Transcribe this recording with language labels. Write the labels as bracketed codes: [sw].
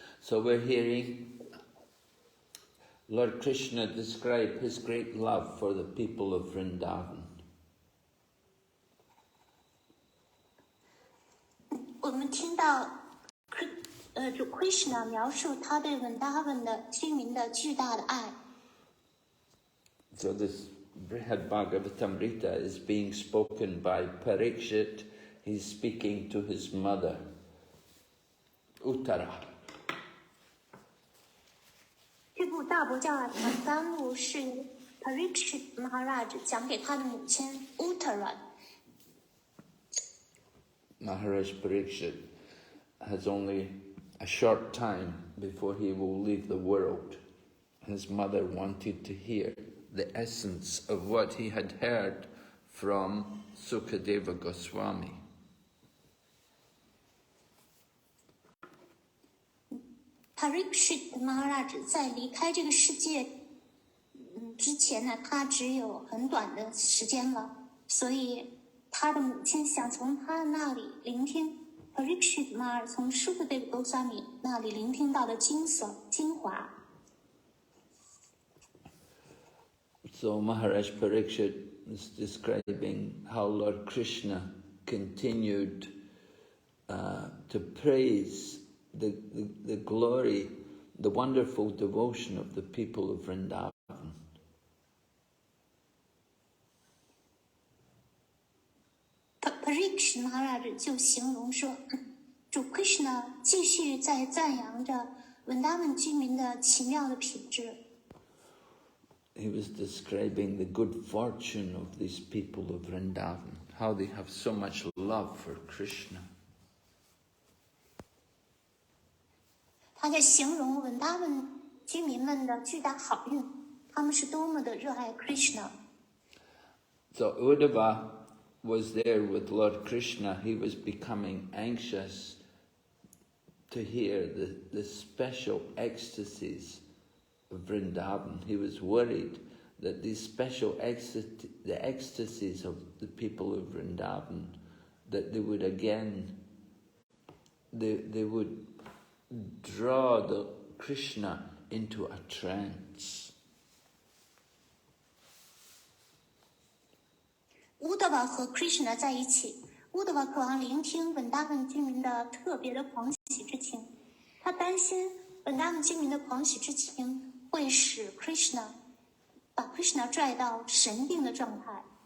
[en] So we're hearing Lord Krishna describe his great love for the people of Vrindavan. [zh] 我们听到主 Krishna 描述他对 Vrindavan 的居民的巨大的爱。 [en] So this Brhad Bhagavatamrta is being spoken by Parikshit. He's speaking to his mother, Uttara. [zh] 这部大伯加瓦坛纲目是 Parikshit Maharaj 讲给他的母亲 Uttara。 [en] Maharaj Parikshit has only a short time before he will leave the world. His mother wanted to hear the essence of what he had heard from Sukadeva Goswami. [zh] Parikshit Maharaj 在离开这个世界之前呢，他只有很短的时间了，所以他的母亲想从他那里聆听 Parikshit Maharaj 从 Sukadeva Goswami 那里聆听到的精华。 [en] So Maharaj Parikshit is describing how Lord Krishna continued to praise the glory, the wonderful devotion of the people of Vrindavan. [zh] Parikshit Maharaj 就形容说，主 Krishna 继续在赞扬着 Vrindavan 居民的奇妙的品质。 [en] He was describing the good fortune of these people of Vrindavan, how they have so much love for Krishna. [zh] 他在形容 Vrindavan 居民们的巨大好运，他们是多么的热爱 Krishna。 [en] So Uddhava was there with Lord Krishna. He was becoming anxious to hear the special ecstasies of Vrindavan. He was worried that these special the ecstasies of the people of Vrindavan, that they would again, they would draw the Krishna into a trance. [zh] Uddhava 和 Krishna 在一起 ，Uddhava 渴望聆听 Vrindavan 居民的特别的狂喜之情，他担心 Vrindavan 居民的狂喜之情会使 Krishna 把 Krishna 拽到神定的状态。